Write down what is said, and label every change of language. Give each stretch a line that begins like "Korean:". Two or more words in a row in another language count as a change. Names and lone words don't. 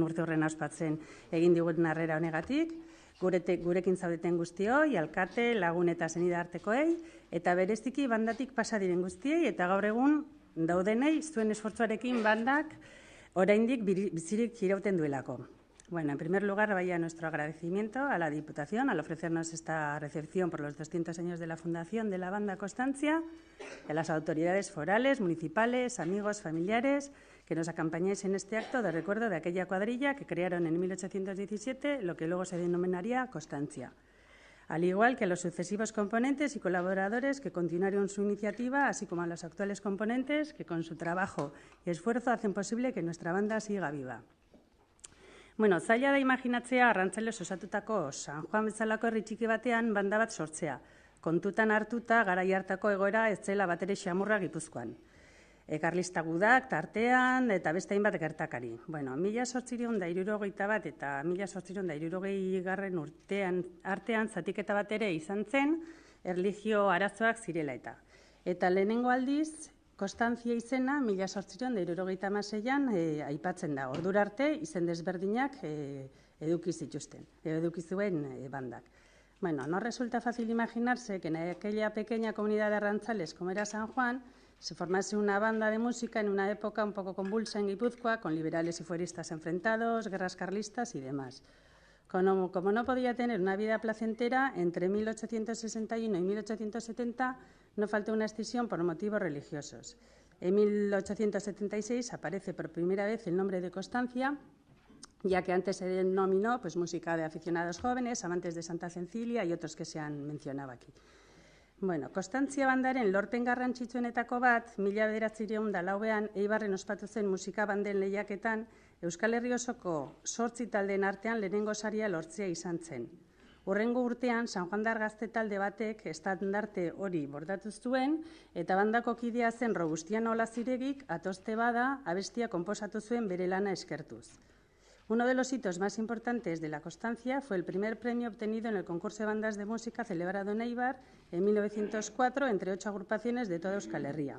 Basque: urte horren ospatzen egin digun harrera honegatik, gurekin zaudeten guztioi, alkate, lagun eta senidartekoei, eta bereziki bandatik pasa diren guztiei, eta gaur egun daudenei zuen esfortzuarekin bandak oraindik bizirik irauten duelako.
Spanish: Bueno, en primer lugar, vaya nuestro agradecimiento a la Diputación al ofrecernos esta recepción por los 200 años de la fundación de la banda Constancia, a las autoridades forales, municipales, amigos, familiares, que nos acompañéis en este acto de recuerdo de aquella cuadrilla que crearon en 1817, lo que luego se denominaría Constancia. Al igual que a los sucesivos componentes y colaboradores que continuaron su iniciativa, así como a los actuales componentes que con su trabajo y esfuerzo hacen posible que nuestra banda siga viva.
Basque: Bueno, zaila da imaginatzea arrantzailez osatutako San Juan bezalako herri txiki batean banda bat sortzea, kontutan hartuta garai hartako egoera ez zela batere xamurra Gipuzkoan. Karlista gudak, tartean eta beste hainbat gertakari. Bueno, 1871 eta 1860 urtean artean zatiketa bat ere izan zen, erlijio arazoak zirela eta. Eta lehenengo aldiz, Konstantzia izena 1876an aipatzen da. Ordura arte izen desberdinak eduki zuen bandak.
Spanish: Bueno, no resulta fácil imaginarse que en aquella pequeña comunidad de arrantzales como era San Juan se formase una banda de música en una época un poco convulsa en Guipúzcoa, con liberales y fueristas enfrentados, guerras carlistas y demás. Como no podía tener una vida placentera, entre 1861 y 1870 no faltó una escisión por motivos religiosos. En 1876 aparece por primera vez el nombre de Constancia, ya que antes se denominó música de aficionados jóvenes, amantes de Santa Cecilia y otros que se han mencionado aquí.
Basque: Bueno, Konstantzia bandaren lorpen garrantzitsuenetako bat, 1904an Eibarren ospatu zen musika banden lehiaketan, Euskal Herri osoko 8 taldeen artean lehenengo saria lortzea izan zen. Hurrengo urtean, San Juandar gazte talde batek estandarte hori bordatu zuen, eta bandako kidea zen Robustiano Olaziregik atoste bada abestia konposatu zuen bere lana eskertuz.
Spanish: Uno de los hitos más importantes de la Constancia fue el primer premio obtenido en el concurso de bandas de música celebrado en Eibar en 1904 entre 8 agrupaciones de toda Euskal Herria.